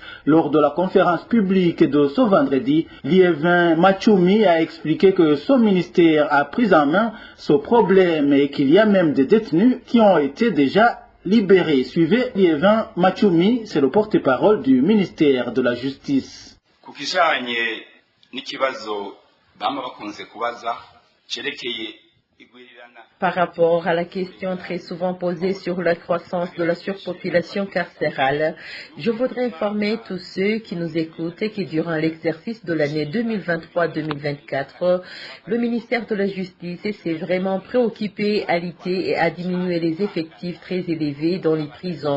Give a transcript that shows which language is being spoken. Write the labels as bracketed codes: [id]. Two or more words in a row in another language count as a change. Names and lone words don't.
[fr] Lors de la conférence publique de ce vendredi, Liévin Machoumi a expliqué que son ministère a pris en main ce problème et qu'il y a même des détenus qui ont été déjà libéré. Suivez Liévin Machoumi, c'est le porte-parole du ministère de la Justice. [rn] Kukijanye n'ikibazo bama bakunze kubaza cerekeye igwirirana. [fr] Par rapport à la question très souvent posée sur la croissance de la surpopulation carcérale, je voudrais informer tous ceux qui nous écoutent que durant l'exercice de l'année 2023-2024, le ministère de la Justice s'est vraiment préoccupé à lutter et à diminuer les effectifs très élevés dans les prisons.